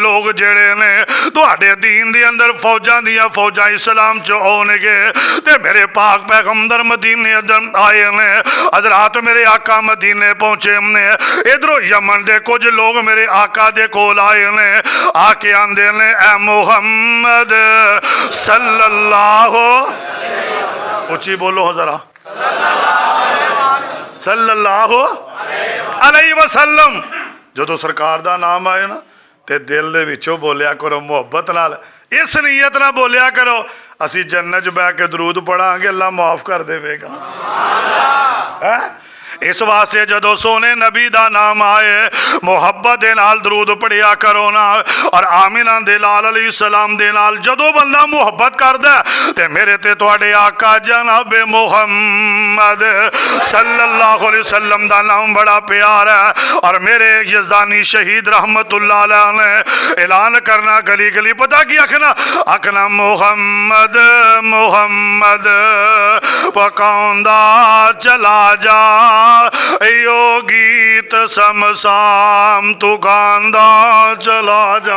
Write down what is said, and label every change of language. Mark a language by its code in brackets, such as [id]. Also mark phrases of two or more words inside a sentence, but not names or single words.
[pa] لوگ جیہڑے نے تہاڈے دین دے اندر فوجاں دیاں فوجاں اسلام چ آؤن گے. تے میرے پاک پیغمبر مدینے اندر آئے نے. حضرات میرے آقا مدینے پہنچے نے. ادھروں یمن دے کجھ لوگ میرے آقا دے کول آئے نے، آ کے آکھدے نے اے محمد صلی اللہ, اچی بولو ذرا, [ar] صلى الله عليه وسلم. [pa] جدوں سرکار دا نام آئے نا تے دل دے وچوں بولیا کرو محبت نال، اس نیت نال بولیا کرو اسی جنت چ بہہ کے درود پڑھاں گے اللہ معاف کر دے گا. اس واسطے جدوں سوہنے نبی دا نام آئے محبت دے نال درود پڑھیا کرو نا. اور آمنہ دے لال علیہ السلام دے نال جدوں بندہ محبت کردا تے میرے تے تہاڈے آقا جناب محمد [ar] صلى الله عليه وسلم [pa] دا نام بڑا پیارا ہے. اور میرے یزدانی شہید [ar] رحمة الله عليه [pa] نے اعلان کرنا گلی گلی، پتا کی آکھنا، آکھنا محمد محمد پکاؤندا چلا جا، یو گیت صمصام توں گاندا چلا جا.